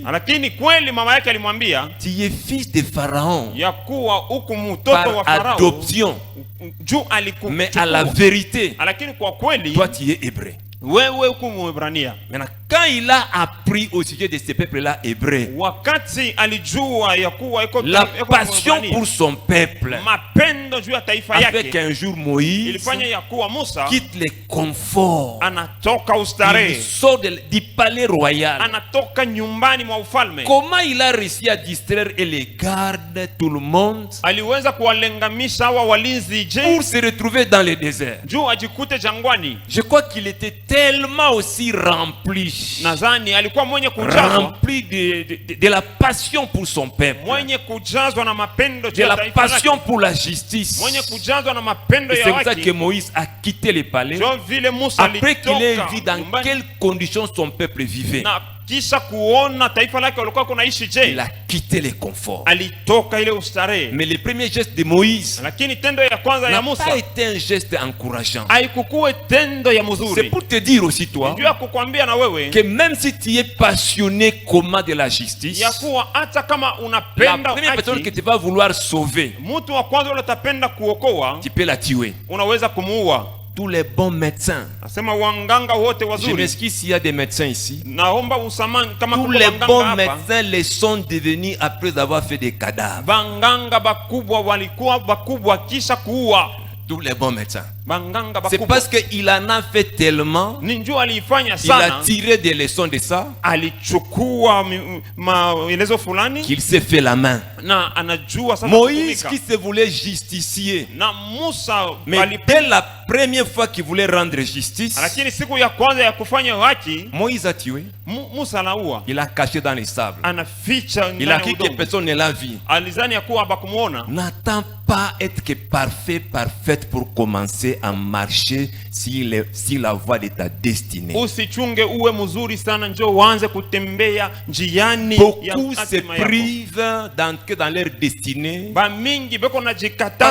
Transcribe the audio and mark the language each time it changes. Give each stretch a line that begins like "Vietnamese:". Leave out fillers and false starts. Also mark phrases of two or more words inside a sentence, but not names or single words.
Swahili: lakini kweli mama yake alimwambia
French: tu es fils de Pharaon
Swahili: ya kuwa huku mtoto
French: par
Swahili: wa Farao
French: adoption.
Swahili: juu
French: Mais à la
Swahili: alikuchukua,
French: vérité,
Swahili: lakini kwa kweli
French: toi tu es hébreu.
Swahili: wewe huku Mwebrania.
French: Maintenant, quand il a appris au sujet de ce peuple-là hébreu,
Swahili: Wakati alijua ya kuwa iko
French: la
Swahili: iko
French: passion
Swahili: Mwebrania,
French: pour son peuple
Swahili: mapendo juu ya taifa
French: avec
Swahili: yake
French: un jour Moïse
Swahili: ilifanya ya kuwa Musa
French: quitte les conforts.
Swahili: anatoka
French: Il
Swahili: ustarehe,
French: sort du palais royal.
Swahili: anatoka nyumbani mwa ufalme.
French: Comment il a réussi à distraire et les gardes, tout le monde,
Swahili: Aliweza kuwalengamisha hawa walinzi
French: pour se retrouver dans le désert?
Swahili: juu ajikute jangwani?
French: Je crois qu'il était tellement aussi rempli,
Swahili: Nadhani alikuwa mwenye kujazwa,
French: rempli de la passion pour son peuple,
Swahili: mwenye kujazwa na mapendo
French: de
Swahili: ya
French: la
Swahili: taifa lake,
French: passion pour la justice.
Swahili: mwenye kujazwa na mapendo
French: Et
Swahili: ya
French: c'est pour ça que
Swahili: haki.
French: Moïse a quitté le palais
Swahili: Ndio vile Musa
French: après qu'il ait
Swahili: alitoka
French: vu dans
Swahili: nyumbani
French: quelles conditions son peuple vivait.
Swahili: na kisha kuona taifa lake walikuwa kunaishi.
French: Il
Swahili: Je,
French: a quitté le confort.
Swahili: alitoka ile ustarehe?
French: Mais le premier geste de Moïse
Swahili: Lakini tendo ya kwanza ya
French: n'a
Swahili: Musa
French: pas été un geste encourageant.
Swahili: haikukuwa tendo ya
French: C'est
Swahili: mzuri.
French: pour te dire aussi, toi,
Swahili: Ndio kukwambia na wewe
French: que même si tu es passionné comment de la justice,
Swahili: ya kuwa hata kama
French: la
Swahili: unapenda
French: première personne que
Swahili: haki,
French: tu vas vouloir sauver,
Swahili: mtu wa kwanza ule utapenda kuokoa,
French: tu peux la tuer.
Swahili: unaweza kumuua.
French: Tous les bons médecins,
Swahili: Nasema wanganga wote
French: je
Swahili: wazuri,
French: m'excuse s'il y a des médecins ici,
Swahili: naomba usamani kama
French: tous
Swahili: kuna
French: les
Swahili: wanganga
French: bons
Swahili: hapa.
French: médecins les sont devenus après avoir fait des cadavres.
Swahili: Banganga bakubwa walikuwa bakubwa kisha kuua.
French: Tous les bons médecins.
Swahili: Banganga
French: C'est
Swahili: bakubwa
French: parce qu'il en a fait tellement,
Swahili: ni njoo aliifanya
French: il a
Swahili: sana,
French: tiré des leçons de ça,
Swahili: alichukua maelezo fulani
French: qu'il s'est fait la main.
Swahili: na anajua sasa
French: Moïse
Swahili: kutumika.
French: qui se voulait justicier,
Swahili: Na Musa
French: mais dès la première fois qu'il voulait rendre justice,
Swahili: lakini siku ya kwanza ya kufanya haki
French: Moïse a tué.
Swahili: Musa anaua,
French: Il a caché dans les sables.
Swahili: anaficha
French: Il a
Swahili: ndani
French: cru
Swahili: ya
French: que
Swahili: udongo.
French: personne ne l'a vu.
Swahili: Alizani ya kuwa bakumuona.
French: N'attends pas être que parfait, parfaite pour commencer à marcher sur la voie de ta destinée.
Swahili: Usichunge uwe mzuri sana njoo uanze kutembea njiani ya
French: Beaucoup se
Swahili: hatima yako.
French: privent d'entrer dans leur destinée
Swahili: Ba mingi beko najikataza